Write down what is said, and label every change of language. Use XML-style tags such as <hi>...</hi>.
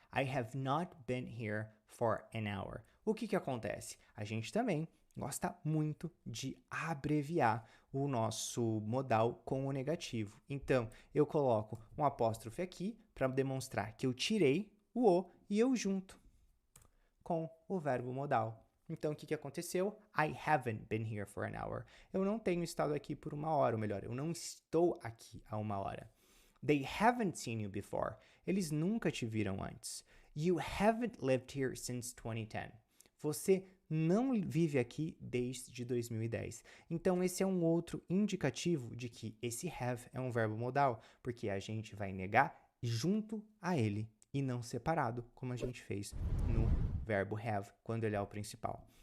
<en>I have not been here for an hour.</en> <pt>O que acontece? A gente também gosta muito de abreviar o nosso modal com o negativo. Então, eu coloco um apóstrofe aqui para demonstrar que eu tirei o O e eu junto com o verbo modal. Então, o que aconteceu?</pt> <en>I haven't been here for an hour.</en> <pt>Eu não tenho estado aqui por uma hora, ou melhor, eu não estou aqui há uma hora.</pt> <en>They haven't seen you before.</en> <pt>Eles nunca te viram antes.</pt> <en>You haven't lived here since 2010.</en> <pt>Você não vive aqui desde 2010. Então, esse é um outro indicativo de que esse have é um verbo modal, porque a gente vai negar junto a ele e não separado, como a gente fez no verbo have, quando ele é o principal.</pt>